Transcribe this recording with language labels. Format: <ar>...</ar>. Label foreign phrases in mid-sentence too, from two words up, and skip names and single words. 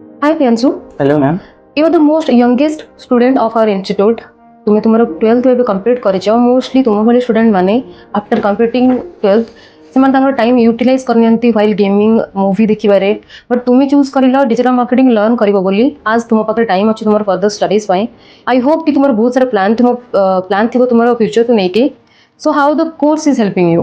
<en>Hi Priyanshu, hello ma'am. you are the most youngest student of our institute.</en> <hi>तुम्हें तुम्हारा</hi> <or>12th ଏବେ କମ୍ପ୍ଲିଟ୍ କରିଛ ମୋଷ୍ଟଲି ତୁମ ଭଳି ଷ୍ଟୁଡେଣ୍ଟ ମାନେ</or> <en>after completing 12th</en> <or>ସେମାନେ ତାଙ୍କର</or> <en>time utilize</en> <or>କରିନିଅନ୍ତି</or> <en>while gaming movie</en> <or>ଦେଖିବାରେ ବଟ୍ ତୁମେ ଚୁଜ୍ କରିଲ</or> <en>digital marketing learn</en> <or>କରିବ ବୋଲି ଆଜ୍ ତୁମ ପାଖରେ ଟାଇମ୍ ଅଛି ତୁମର</or> <en>further studies</en> <or>ପାଇଁ</or> <en>I hope</en> <or>କି ତୁମର ବହୁତ ସାରା ପ୍ଲାନ୍ ଥିବ ତୁମର ଫ୍ୟୁଚରକୁ ନେଇକି</or> <en>so how the course is helping you.</en>